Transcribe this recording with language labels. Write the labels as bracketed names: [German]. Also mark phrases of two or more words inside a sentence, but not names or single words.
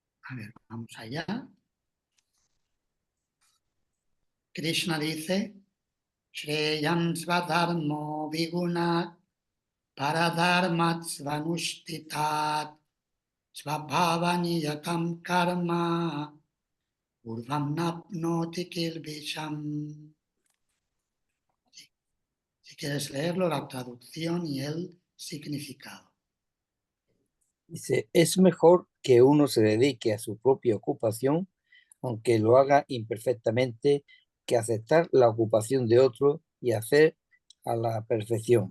[Spanish] A ver, vamos allá. Krishna dice, [Sanskrit] श्रेयान् स्वधर्मो विगुणात् परधर्मात् स्वनुष्ठितात् स्वभावनियतं कर्म कुर्वन् नाप्नोति किल्बिषम्. [Spanish] Si quieres leerlo, la traducción y el significado. Dice, es mejor que uno se dedique a su propia ocupación, aunque lo haga imperfectamente, que aceptar la ocupación de otro y hacer a la perfección.